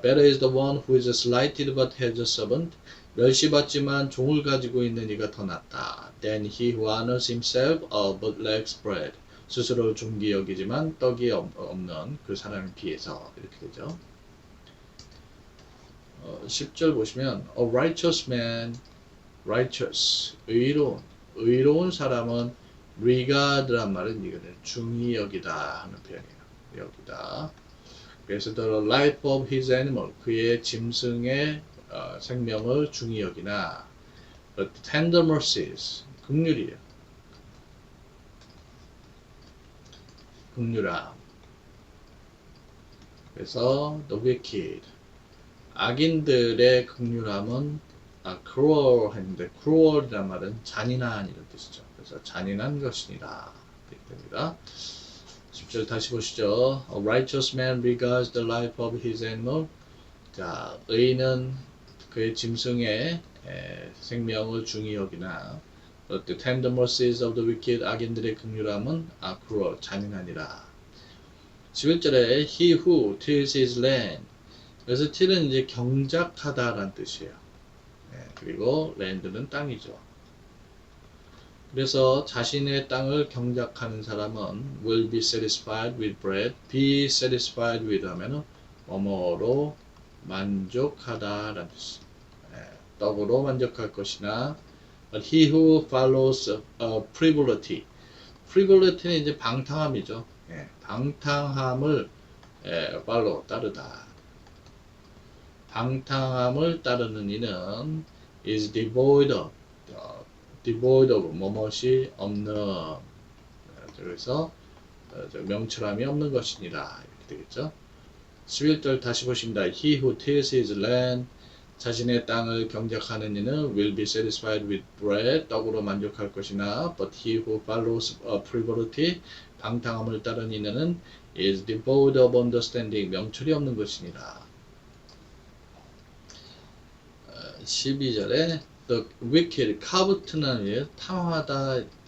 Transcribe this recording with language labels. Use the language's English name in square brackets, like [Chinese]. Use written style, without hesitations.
[English] Better is the one who is slighted but has a servant. [Korean] 멸시받지만 종을 가지고 있는 이가 더 낫다. [English] Than he who honors himself but lacks bread. [Korean] 스스로를 존귀 여기지만 떡이 없는 그 사람에 비해서 이렇게 되죠. 10절 보시면 [English] A righteous man, [Korean] righteous, 의로운 사람은 regard란 말은 이거는 중히 여기다 하는 표현이에요. 여기다. 그래서 [English] the life of his animal, [Korean] 그의 짐승의 생명을 중히 여기나 [English] but tender mercies, [Korean] 긍휼이에요. 긍휼함. 그래서 [English] the wicked, [Korean] 악인들의 긍휼함은 cruel 했는데 cruel이란 말은 잔인한 이런 뜻이죠. 그래서 잔인한 것이니라 이렇게 됩니다. 10절 다시 보시죠. [English] A righteous man regards the life of his animal. [Korean] 자, 의인은 그의 짐승의 생명을 중히 여기나 [English] but the tender mercies of the wicked, [Korean] 악인들의 긍휼함은 cruel, 잔인하니라. 11절에 [English] he who tills his land. [Korean] 그래서 till은 이제 경작하다라는 뜻이에요. 그리고 land는 땅이죠. 그래서 자신의 땅을 경작하는 사람은 [English] will be satisfied with bread. be satisfied with [Korean] 하면은 뭐뭐로 만족하다라는 뜻. 떡으로 만족할 것이나 [English] but he who follows frivolity. [Korean] frivolity는 이제 방탕함이죠. 방탕함을 follow 따르다. 방탕함을 따르는 이는 [English] is devoid of [Korean] 뭐뭇이 없는. 그래서 명철함이 없는 것이니라 이렇게 되겠죠. 11절 다시 보십니다. [English] He who tills his land, [Korean] 자신의 땅을 경작하는 이는 [English] will be satisfied with bread, [Korean] 떡으로 만족할 것이나 [English] but he who follows frivolity, [Korean] 방탕함을 따르는 이는 [English] is devoid of understanding, [Korean] 명철이 없는 것이니라. 12절에 [English] the wicked, [Korean] 카부트는 탐하다.